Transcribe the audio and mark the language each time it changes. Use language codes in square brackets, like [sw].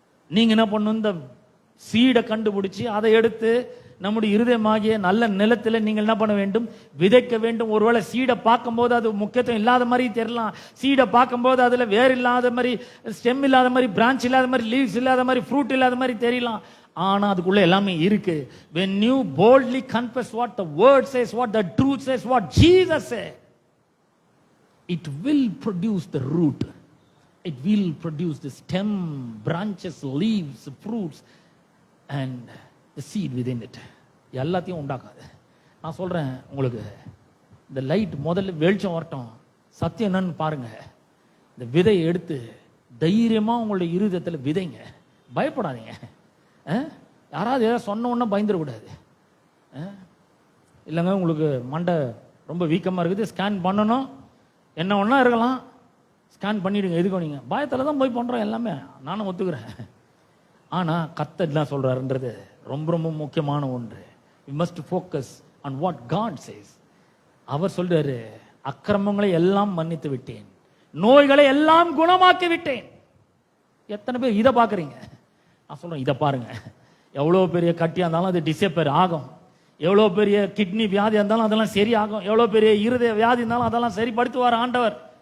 [ta] நீங்க என்ன பண்ணணும், இந்த சீடை கண்டுபிடிச்சு அதை எடுத்து நம்முடைய இருதயமாகிய நல்ல நிலத்தில் நீங்கள் என்ன பண்ண வேண்டும், விதைக்க வேண்டும். ஒருவேளை சீடை பார்க்கும்போது அது முக்கியத்துவம் இல்லாத மாதிரி தெரியலாம். சீடை பார்க்கும்போது அதுல வேர் இல்லாத மாதிரி, ஸ்டெம் இல்லாத மாதிரி, பிரான்ச் இல்லாத மாதிரி, லீவ்ஸ் இல்லாத மாதிரி, ஃப்ரூட் இல்லாத மாதிரி தெரியலாம். ஆனா அதுக்குள்ள எல்லாமே இருக்கு. [en] when you boldly confess what the word says, what the truth says, what Jesus said, it will produce the root, it will produce the stem, branches, leaves, fruits and the seed within it. [ta] எல்லாத்தையும் உண்டாக்காது. நான் சொல்றேன் உங்களுக்கு, இந்த light முதல்ல வெளிச்சம் வரட்டும், சத்தியம் என்னன்னு பாருங்க. இந்த விதையை எடுத்து தைரியமா உங்களுடைய இருதயத்தில் விதைங்க. பயப்படாதீங்க. யாராவது ஏதாவது சொன்ன உடனே பயந்துடக்கூடாது. இல்லைங்க, உங்களுக்கு மண்டை ரொம்ப வீக்கமாக இருக்குது, ஸ்கேன் பண்ணணும், என்ன ஒன்றா இருக்கலாம், ஸ்கேன் பண்ணிவிடுங்க. எதுக்கும் நீங்கள் பயத்தில் தான் போய் பண்ணுறோம் எல்லாமே, நானும் ஒத்துக்கிறேன். ஆனால் கர்த்தர் என்ன சொல்கிறாருன்றது ரொம்ப ரொம்ப முக்கியமான ஒன்று. [en] we must focus on what God says. [ta] அவர் சொல்றாரு, அக்கிரமங்களை எல்லாம் மன்னித்து விட்டேன், நோய்களை எல்லாம் குணமாக்கி விட்டேன். எத்தனை பேர் இதை பார்க்குறீங்க? நான் சொல்றேன், இதை பாருங்க. எவ்வளோ பெரிய கட்டியாக இருந்தாலும் அது டிசப்பேர் ஆகும். எவ்வளோ பெரிய கிட்னி வியாதி இருந்தாலும் அதெல்லாம் சரி ஆகும். எவ்வளோ பெரிய இருதய வியாதி இருந்தாலும் அதெல்லாம் சரிப்படுத்துவார் ஆண்டவர்.